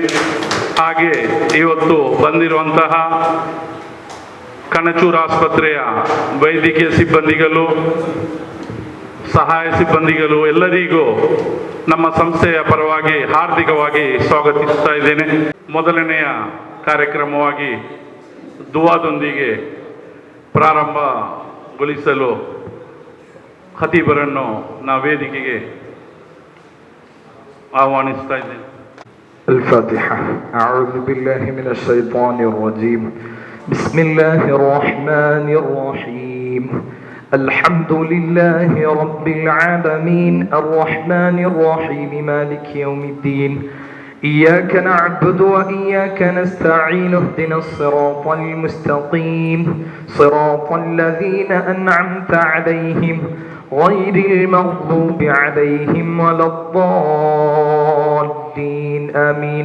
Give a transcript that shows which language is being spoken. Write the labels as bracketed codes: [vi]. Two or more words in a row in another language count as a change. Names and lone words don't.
[kn] ಹಾಗೆ ಇವತ್ತು ಬಂದಿರುವಂತಹ ಕಣಚೂರು ಆಸ್ಪತ್ರೆಯ ವೈದ್ಯಕೀಯ ಸಿಬ್ಬಂದಿಗಳು, ಸಹಾಯ ಸಿಬ್ಬಂದಿಗಳು ಎಲ್ಲರಿಗೂ ನಮ್ಮ ಸಂಸ್ಥೆಯ ಪರವಾಗಿ ಹಾರ್ದಿಕವಾಗಿ ಸ್ವಾಗತಿಸುತ್ತಾ ಇದ್ದೇನೆ. ಮೊದಲನೆಯ ಕಾರ್ಯಕ್ರಮವಾಗಿ ದುವಾದೊಂದಿಗೆ ಪ್ರಾರಂಭಗೊಳಿಸಲು ಖತೀಬರನ್ನು ನಾವು ವೇದಿಕೆಗೆ ಆಹ್ವಾನಿಸ್ತಾ ಇದ್ದೇನೆ. [ar] الفاتحة. أعوذ بالله من الشيطان الرجيم. بسم الله الرحمن الرحيم. الحمد لله رب العالمين الرحمن الرحيم مالك يوم الدين. إياك نعبد وإياك نستعين اهدنا الصراط المستقيم صراط الذين أنعمت عليهم غير المغضوب عليهم ولا الضالين آمين.